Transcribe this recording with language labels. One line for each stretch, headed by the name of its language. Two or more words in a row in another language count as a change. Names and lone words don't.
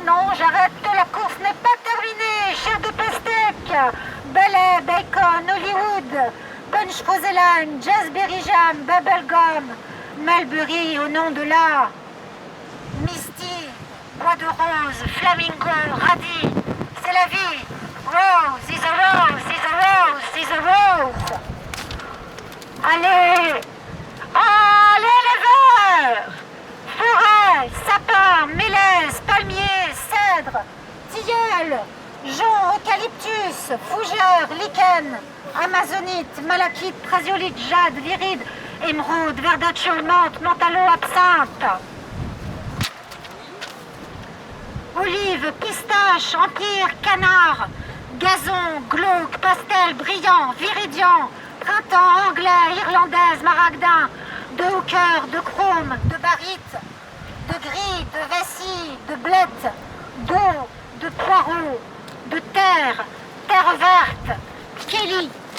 French: Non, j'arrête, la course n'est pas terminée. Chair de pastèque, ballet, bacon, Hollywood, punch roseline,
English: jazzberry jam,
French: bubblegum, Mulberry au nom de la Misty, bois de rose, flamingo, radis, c'est la vie.
English: Rose is a rose, is a rose, is a rose.
French: Allez, allez les verts. Forêt, sapin, mélèze, palmier, cèdre, tilleul, jonc, eucalyptus, fougère, lichen, amazonite, malachite, prasiolite, jade, viride, émeraude, verdaccio, menthe, mentalo, absinthe. Olive, pistache, empire, canard, gazon, glauque, pastel, brillant, viridian, printemps, anglais, irlandaise, maragdin, de hooker, de chrome, de barite, de gris, de vessie, de blette, d'eau, de poireau, de terre, Terre verte, Kelly.